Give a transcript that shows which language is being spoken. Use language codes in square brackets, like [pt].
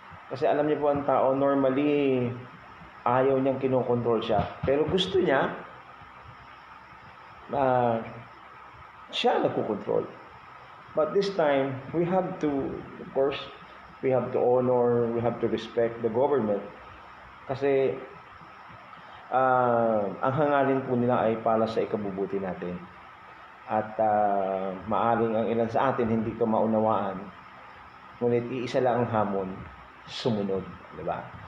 [tl] Kasi alam niyo po, ang tao normally ayaw niyang kinokontrol siya. Pero gusto niya siya nagkokontrol. [en] But this time, we have to, of course, we have to honor, we have to respect the government. [tl] Kasi ang hangarin po nila ay para sa ikabubuti natin. At maaring ang ilan sa atin hindi ko maunawaan. Ngunit iisa lang ang hamon, sumunod, di ba?